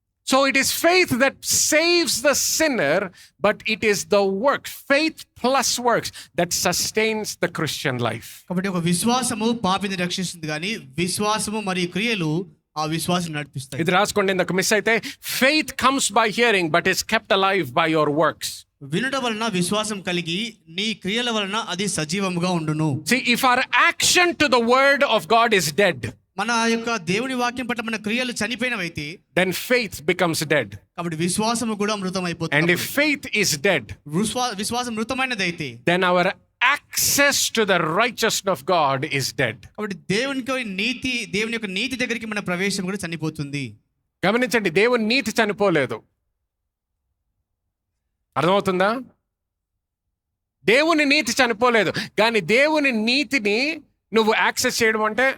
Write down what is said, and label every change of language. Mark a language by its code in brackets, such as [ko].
[en] So it is faith that saves the sinner, but it is the work, faith plus works, that sustains the Christian life. [te] కాబట్టి ఒక విశ్వాసము పాపిని రక్షిస్తుంది, కానీ విశ్వాసము మరియు క్రియలు ఆ విశ్వాసం నడిపిస్తాయి. ఇది రాసుకోండి, ఇందాక మిస్ అయితే, [en] faith comes by hearing but is kept alive by your works. [te] వినుట వలన విశ్వాసం కలిగి నీ క్రియల వలన అది సజీవముగా ఉండును. [en] See, if our action to the word of God is dead, [te] మన యొక్క దేవుని వాక్యం పట్ల మన క్రియలు చనిపోయినవైతే, [en] then faith becomes dead. [te] కాబట్టి విశ్వాసము కూడా మృతం అయిపోతుంది. [en] And if faith is dead, [te] విశ్వాసం మృతమైనదైతే, [en] then our access to the righteousness of God is dead. [te] కాబట్టి దేవుని యొక్క నీతి దగ్గరికి మన ప్రవేశం కూడా చనిపోతుంది. గమనించండి, దేవుని నీతి చనిపోలేదు. అర్థమవుతుందా? దేవుని నీతి చనిపోలేదు, కానీ దేవుని నీతిని నువ్వు యాక్సెస్ చేయడం అంటే